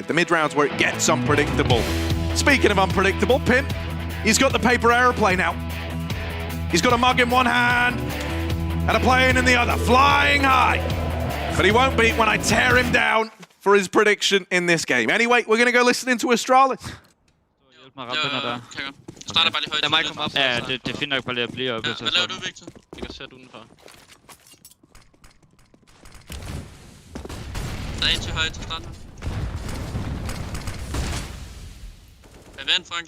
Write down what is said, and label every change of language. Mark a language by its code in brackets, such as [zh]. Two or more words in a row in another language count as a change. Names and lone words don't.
[en] The mid-round's where it gets unpredictable. Speaking of unpredictable, Pimp, he's got the paper aeroplane out. He's got a mug in one hand and a plane in the other, flying high. But he won't beat when I tear him down for his prediction in this game. Anyway, we're going to go listen into Astralis. [da] Starter bare lige højt. Lad mig komme op. Ja, det er fint nok bare lige at blive oppe. Hvad laver du, Victor? Jeg kan sætte udenfor. Der er en til højt til starten. Vent, Frank.